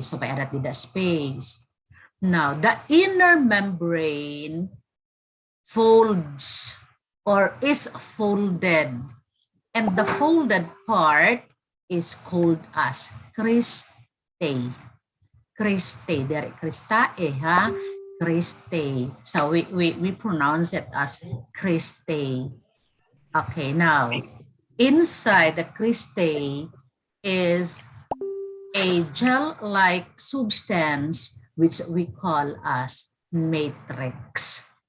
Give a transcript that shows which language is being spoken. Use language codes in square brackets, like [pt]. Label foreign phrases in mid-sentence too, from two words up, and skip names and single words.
[en] So, may add the space. Now, the inner membrane folds or is folded, and the folded part is called as cristae. Cristae, there cristae, ha? Cristae. So we pronounce it as cristae. Okay, now inside the cristae is a gel-like substance which we call as matrix.